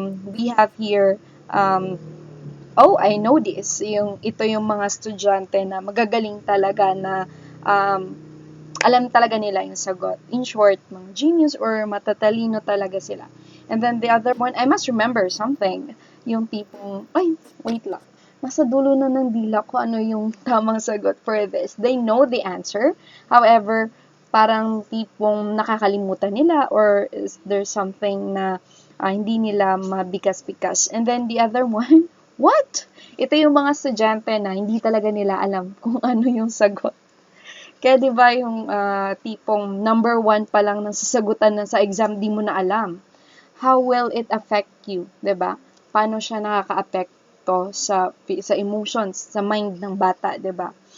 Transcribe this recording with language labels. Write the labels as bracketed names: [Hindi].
[English] We have here, oh, I know this. [Filipino] Ito yung mga estudyante na magagaling talaga na um, alam talaga nila yung sagot. [English] In short, [Filipino] mga genius or matatalino talaga sila. [English] And then the other one, I must remember something. [Filipino] Yung tipong, ay, wait lang. Nasa dulo na ng dila ko ano yung tamang sagot [English] for this. They know the answer. However, [Filipino] parang tipong nakakalimutan nila [English] or is there something [Filipino] na hindi nila mabikas-bikas. [English] And then the other one, what? [Filipino] Ito yung mga estudyante na hindi talaga nila alam kung ano yung sagot. Kaya 'di ba yung tipong number 1 pa lang ng sasagutan na sa exam di mo na alam. [English] How will it affect you, [Filipino] 'di ba? Paano siya nakakaapekto sa emotions, sa mind ng bata, 'di ba?